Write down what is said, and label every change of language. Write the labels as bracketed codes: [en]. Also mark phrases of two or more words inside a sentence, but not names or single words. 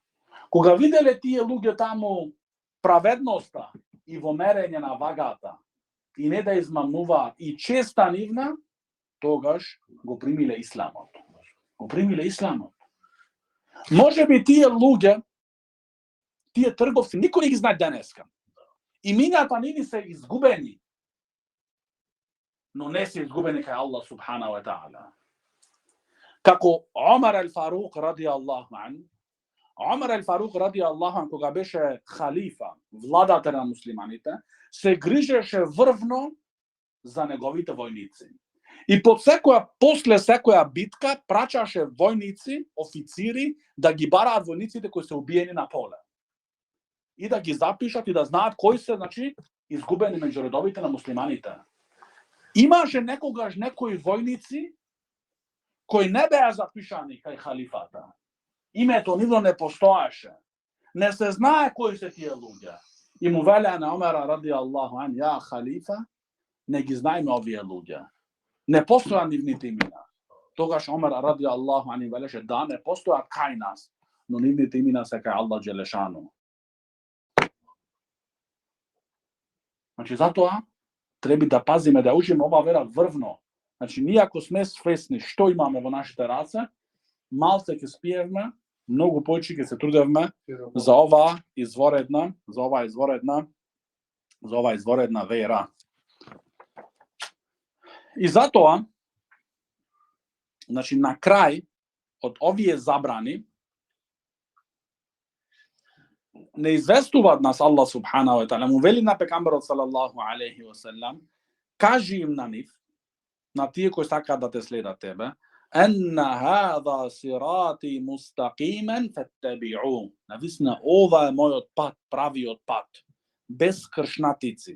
[mk] Кога виделе тие луѓе таму праведноста и во мерење на вагата, и не да измамнуваат, и честа нивна, тогаш го примиле исламот. Го примиле исламот. Може би тие луѓе, тие трговци, никој не ги знае денеска. Имињата нивни се изгубени, но не се изгубени кај [ar] الله سبحانه وتعالى. [mk] Како Омар ал-Фарук [ar] رضي الله عنه, [mk] Омар ал-Фарук [ar] رضي الله عنه, [mk] кога беше халифа, владател на муслиманите, се грижеше врвно за неговите војници. И после секоја битка прачаше војници, официри, да ги бараат војниците кои се убиени на поле. И да ги запишат и да знаат кои се, значи, изгубени меѓу редовите на муслиманите. Имаше некогаш некои војници кои не беа запишани кај халифата. Името нивно не постоеше. Не се знае кои се тие луѓе. И му велеа на Омера [ar] رضي الله عنه, يا خليفة, [mk] не ги знаеме овие луѓе. Не постојат нивните имена. Тогаш Омер [ar] رضي الله عنه [mk] велеше, да, не постојат кај нас, но нивните имена се кај [ar] الله جل شأنه. [mk] Значи, затоа треба да пазиме, да учиме ова вера врвно. Значи, ние ако сме свесни што имаме во нашите раце, малце ќе спиевме, многу повеќе ќе се трудевме за ова изворедна вера. И затоа, значи, на крај од овие забрани, не известуваат нас [ar] الله سبحانه وتعالى, [mk] му вели на пекамберот [ar] صلى الله عليه وسلم, [mk] кажи им на нив, на тие кои сакаат да те следат тебе, [ar] إن هذا صراطي مستقيما فاتبعوا. [mk] Навистина, ова е мојот пат, правиот пат, без кршнатици.